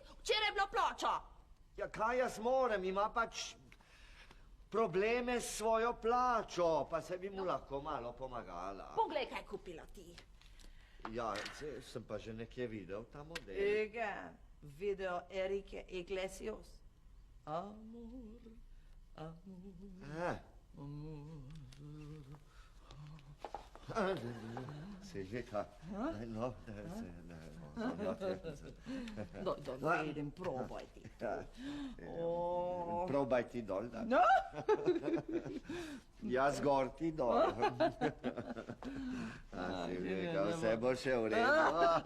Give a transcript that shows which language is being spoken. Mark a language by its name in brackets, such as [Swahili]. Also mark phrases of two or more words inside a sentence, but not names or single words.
[Slovenian] Včeraj je bila plača. Ja, kaj jaz morem, ima pač probleme s svojo plačo, pa se bi mu lahko malo pomagala. Poglej, kaj kupila ti. Ja, sem pa že nekje videl ta model. Ega, video Erike Iglesias. [Spanish] Amor, amor, [Slovenian] Silvika, no, Da vidim, probaj ti to. Probaj ti dol, da. No? Jaz gor ti dol. Silvika, vse bo še v redu.